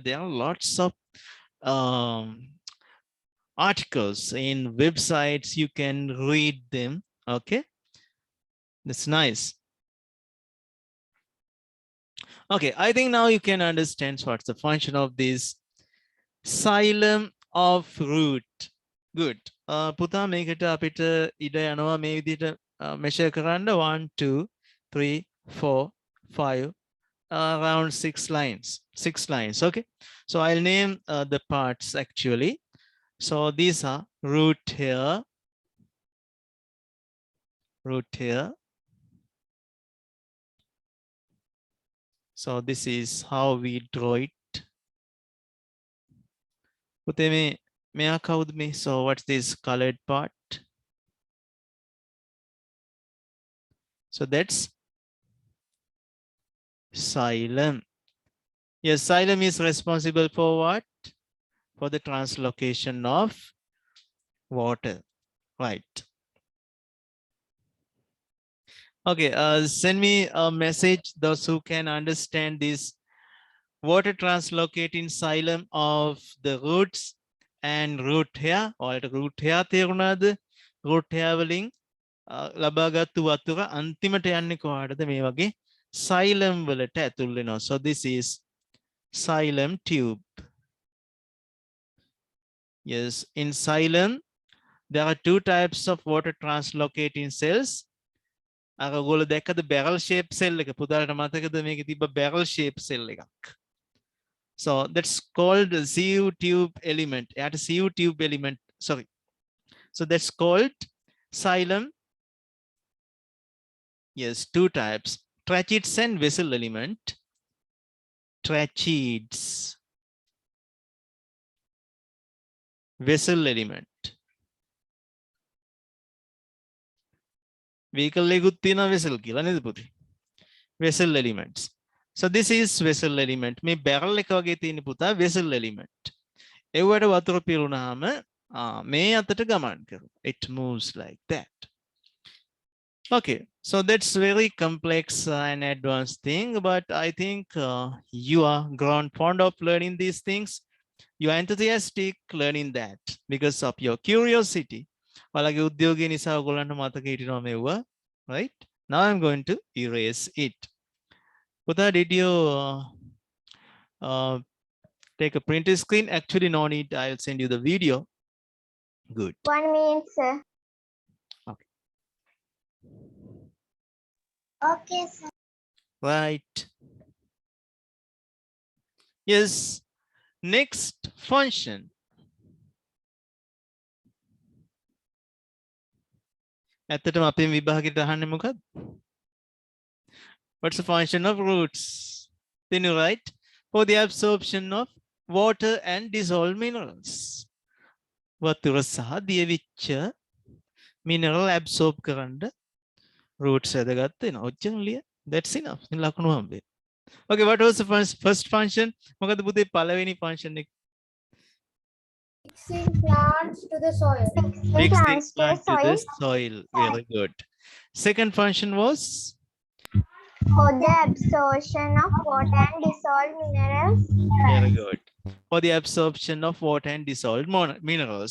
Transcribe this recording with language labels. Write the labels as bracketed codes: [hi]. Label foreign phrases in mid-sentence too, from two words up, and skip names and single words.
[en] There are lots of articles in websites. You can read them. Okay, that's nice. Okay, I think now you can understand what's the function of this xylem of root. Good. [si] පුතා මේකට අපිට ඉඩ යනවා මේ විදිහට measure කරන්න 1 2 3 4 5 [en] around 6 lines. 6 lines. Okay, so I'll name the parts actually. So these are root hair, root hair. So this is how we draw it. [si] පුතේ මෙයා කවුද මේ? [en] So what's this colored part? So that's xylem. Yes, xylem is responsible for what? For the translocation of water. Right. Okay, send me a message, those who can understand this water translocate in xylem of the roots and root hair, or root hair තේරුණාද? root hair [si] වලින් ලබාගත්තු වතුර අන්තිමට යන්නේ කොහාටද? මේ වගේ xylem වලට ඇතුල් වෙනවා. [en] So this is xylem tube. Yes, in xylem there are two types of water translocating cells. [si] අර ඔයගොල්ලෝ දැක්කද [en] barrel shape cell [si] එක? පුතාලට මතකද මේකේ තිබ්බ [en] barrel shape cell [si] එකක්? [en] So that's called CU tube element. At CU tube element, sorry. So that's called xylem. Yes, two types. Tracheads and vessel element. Tracheads. Vessel element. [si] Vehicle එකකුත් තියෙනවා vessel කියලා නේද පුතේ? [en] Vessel elements. So this is vessel element. [si] මේ barrel එක වගේ තියෙන පුතා [en] vessel element. [si] ඒවට වතුර පිරුණාම මේ අතට ගමන් කරනවා. [en] It moves like that. Okay, so that's very complex and advanced thing, but I think you are grown fond of learning these things. You are enthusiastic learning that because of your curiosity. [si] ඔයාලගේ උද්‍යෝගය නිසා ඔයගොල්ලන්ට මතක හිටිනවා මෙව්වා. [en] Right? Now I'm going to erase it. Puta, did you take a print screen? Actually, no need. I'll send you the video. Good. 1 minute, sir. Okay. Okay, sir. Right. Yes. Next function. [si] ඇත්තටම අපේ විභාගෙට අහන්නේ මොකක්ද? [en] What's the function of roots? Then you write for the absorption of water and dissolved minerals. [si] වතුර සහ දියවිච්ච [en] mineral absorb [si] කරන්න roots වැදගත් වෙනවා. ඔච්චර ලිය. [en] That's enough. [si] ඉතින් ලකුණු හම්බෙයි. [en] Okay, what was the first function? [si] මොකද පුතේ පළවෙනි function එක? [en] Mixing plants to the soil. Mixing plant to the soil. Very good. Second function was For the absorption of water and dissolved minerals. very good. For the absorption of water and dissolved minerals.